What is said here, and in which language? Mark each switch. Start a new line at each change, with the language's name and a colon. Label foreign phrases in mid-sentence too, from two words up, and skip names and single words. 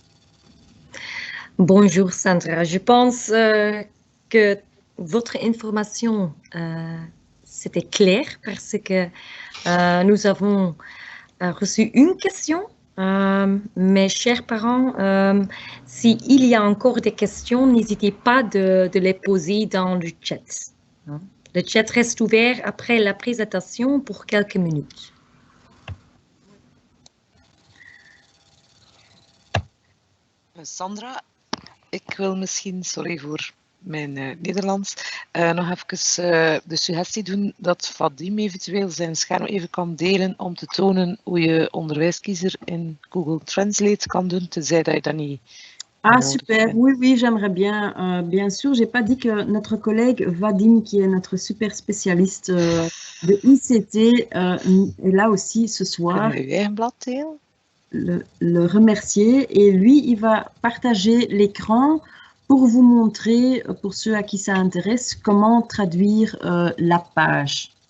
French: Bonjour Sandra, je pense que votre information, c'était clair parce que nous avons reçu une question. Mes chers parents, s'il y a encore des questions, n'hésitez pas de les poser dans le chat. Le chat reste ouvert après la présentation pour quelques minutes.
Dutch: Sandra, ik wil misschien, sorry voor mijn Nederlands, nog even de suggestie doen dat Vadim eventueel zijn scherm even kan delen om te tonen hoe je onderwijskiezer in Google Translate kan doen, tenzij dat je dat niet...
French: Ah, super. Oui, oui, j'aimerais bien. Bien sûr, j'ai pas dit que notre collègue Vadim, qui est notre super spécialiste de ICT, est là aussi ce soir. Le remercier. Et lui, il va partager l'écran pour vous montrer, pour ceux à qui ça intéresse, comment traduire la page.